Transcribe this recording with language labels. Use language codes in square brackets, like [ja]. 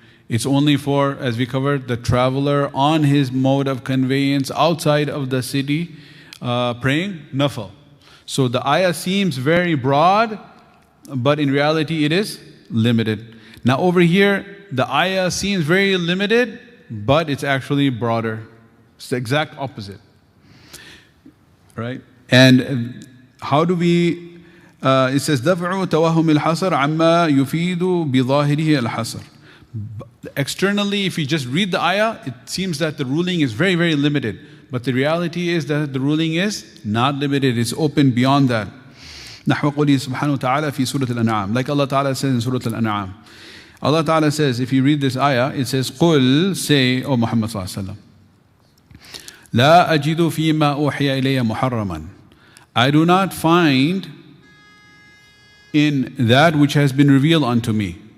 [en] It's only for, as we covered, the traveler on his mode of conveyance outside of the city, praying nafal. So the ayah seems very broad, but in reality it is limited. Now over here, the ayah seems very limited, but it's actually broader. It's the exact opposite. Right? And how do we, it says, [ar] دَفْعُ تَوَهُمِ الْحَصَرِ عَمَّا يُفِيدُ بِظَاهِرِهِ الْحَصَرِ. [en] Externally, if you just read the ayah, it seems that the ruling is very, very limited. But the reality is that the ruling is not limited, it's open beyond that. [ar] نحو قوله سبحانه وتعالى في سورة الأنعام. [en] Like Allah Ta'ala says in Surah Al-An'am. Allah Ta'ala says, if you read this ayah, it says, قُل, say, O Muhammad صلى الله عليه وسلم, [ar] لا أجد فيما أوحي إلي محرما. [en] I do not find in that which has been revealed unto me.